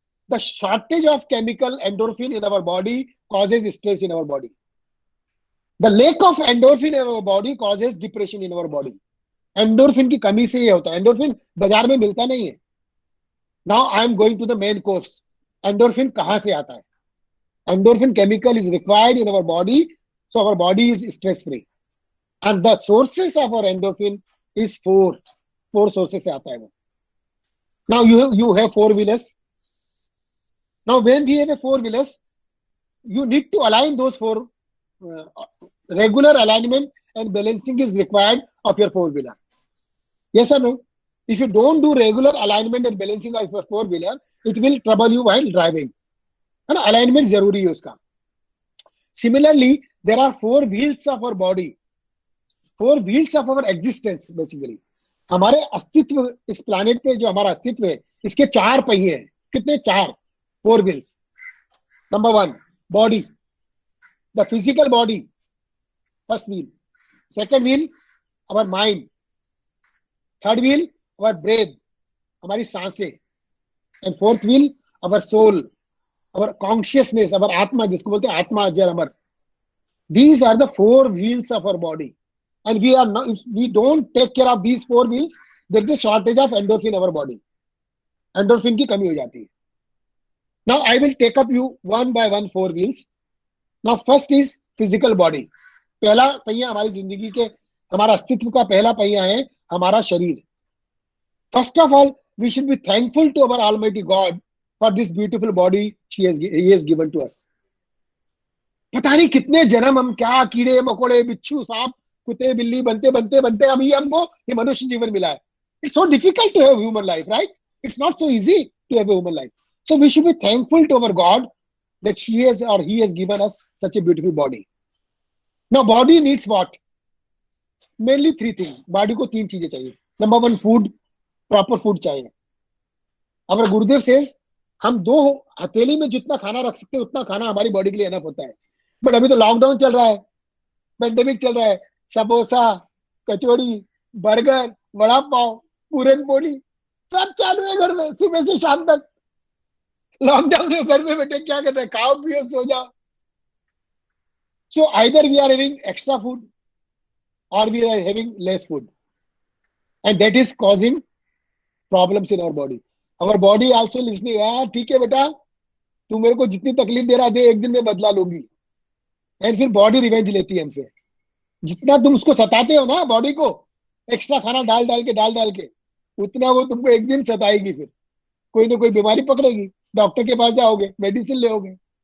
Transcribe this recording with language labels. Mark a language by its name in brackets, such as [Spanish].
[English] The shortage of chemical endorphin in our body causes stress in our body. The lack of endorphin in our body causes depression in our body. [Hindi] Endorphin की कमी से ये होता है. Endorphin बाजार में मिलता नहीं है. [English] Now I am going to the main course. [Hindi] Endorphin कहाँ से आता है? [English] Endorphin chemical is required in our body, so our body is stress free. And the sources of our endorphin is four sources [Hindi] से आता है वो. [English] Now you have four-wheelers. Now when we have a four-wheelers, you need to align those four. Regular alignment and balancing is required of your four-wheeler. Yes or no? If you don't do regular alignment and balancing of your four-wheeler, it will trouble you while driving. [Hindi] And alignment जरूरी है उसका. [English] Similarly, there are four wheels of our body, four wheels of our existence basically. [Hindi] हमारे अस्तित्व इस planet पे जो हमारा अस्तित्व है, इसके चार पहिए हैं. कितने? चार. [English] Four wheels. Number one, body. The physical body, first wheel. Second wheel, our mind. Third wheel, our breath, [Hindi] हमारी सांसें. [English] And fourth wheel, our soul, our consciousness, our atma, [Hindi] जिसको बोलते हैं आत्मा अजर अमर. [English] These are the four wheels of our body. And we are not, if we don't take care of these four wheels, there is a shortage of endorphin in our body. [Hindi] Endorphin की कमी हो जाती है. [English] Now I will take up you one by one four wheels. Now first is physical body. [Hindi] पहला पहिया हमारी जिंदगी के, हमारा अस्तित्व का पहला पहिया है हमारा शरीर. [English] First of all, we should be thankful to our Almighty God for this beautiful body he has given to us. [Hindi] पता नहीं कितने जन्म हम क्या कीड़े मकोड़े बिच्छू सांप कुत्ते बिल्ली बनते बनते बनते अभी हमको ये मनुष्य जीवन मिला है. [English] It's so difficult to have human life, right? It's not so easy to have a human life. So we should be thankful to our God that he has given us such a beautiful body. Now body needs what? Mainly three things. [Hindi] Body को तीन चीजें चाहिए. [English] Number one, food. Proper food चाहिए. Our Gurudev says [Hindi] हम 2 हथेली में जितना खाना रख सकते हैं उतना खाना हमारी बॉडी के लिए एनफ होता है. बट अभी तो लॉकडाउन चल रहा है, पेंडेमिक चल रहा है, समोसा, कचौड़ी, बर्गर, वड़ा पाव, पूरन पोली सब चालू है घर में सुबह से शाम तक. लॉकडाउन में घर में बैठे क्या करते हैं? खाओ पियो सो जाओ. [English] So either we are having extra food or we are having less food, and that is causing problems in our body. Our body also listening, [Hindi] यार ठीक है बेटा, तू मेरे को जितनी तकलीफ दे रहा दे, एक दिन में बदला लूंगी. एंड फिर बॉडी रिवेंज लेती है हमसे. जितना तुम उसको सताते हो ना बॉडी को, एक्स्ट्रा खाना डाल डाल के उतना वो तुमको एक दिन सताएगी. फिर कोई ना कोई बीमारी पकड़ेगी, डॉक्टर के पास जाओगे, मेडिसिन लेओगे.